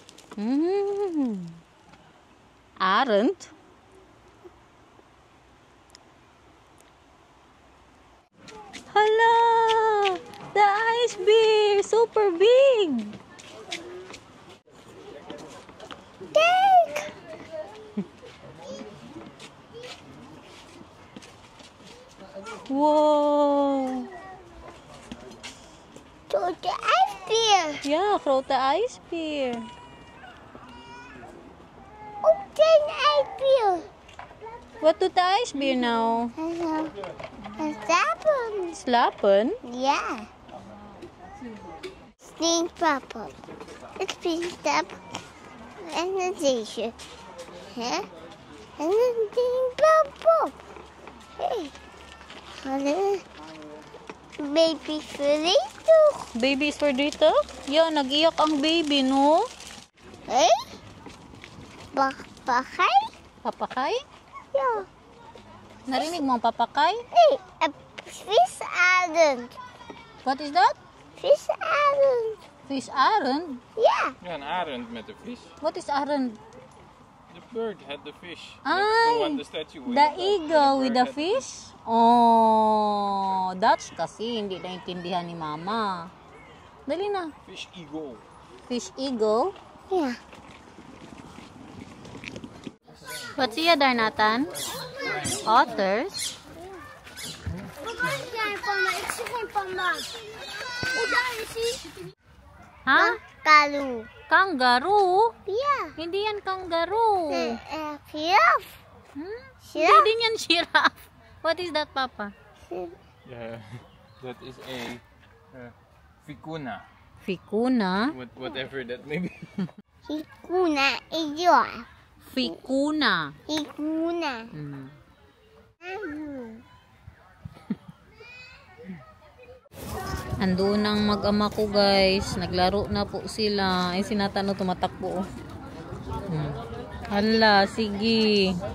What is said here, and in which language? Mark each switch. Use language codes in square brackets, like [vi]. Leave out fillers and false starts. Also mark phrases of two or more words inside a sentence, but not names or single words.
[tl] Aaron? Hala! [en] The ice bear! Super big! Take. Wow! [nl] grote ijsbeer. Ja, grote ijsbeer. Ook geen ijsbeer. Wat doet de ijsbeer nou? En slapen. Slapen? Ja. Steenpappen. Het steenpap. En een deze. Hè? En een steenpap. Hé. Hallo. Baby verdrietig. Baby is verdrietig? Ja, [tl] nag-iyak ang baby, no? [nl] Hé? Papagay? Papakay? Ja. [tl] Narinig mo ang papakay? [nl] Nee, een visarend. [en] What is that? [nl] Visarend. Vis arend? Ja. Ja, een arend met de vis. [en] What is arend? The bird had the fish. [tl] Ay, [en] the statue with. the eagle with the fish? Oh, Dutch [tl] kasi, hindi naintindihan ni mama. Dali na. [en] Fish eagle. Fish eagle? [nl] Ja. [en] What's here, Darnatan? Otters? [nl] Papa, is jij panda? Ik zie geen panda. Oh, daar is hij. Ha? Kalu. [en] Kangaroo? [nl] Ja. [tl] Hindi yan kangaroo. [nl] Giraf. Hmm? Giraf. [tl] Hindi din yan giraffe. [en] What is that, Papa? Yeah, that is a vicuna. Vicuna? Whatever that may be. [nl] Hikuna is jou. [en] Vicuna. Hikuna. Hmm. [tl] Andun ang mag-ama ko, guys. Naglaro na po sila. Ay, sinatano tumatakbo. Hala, sige.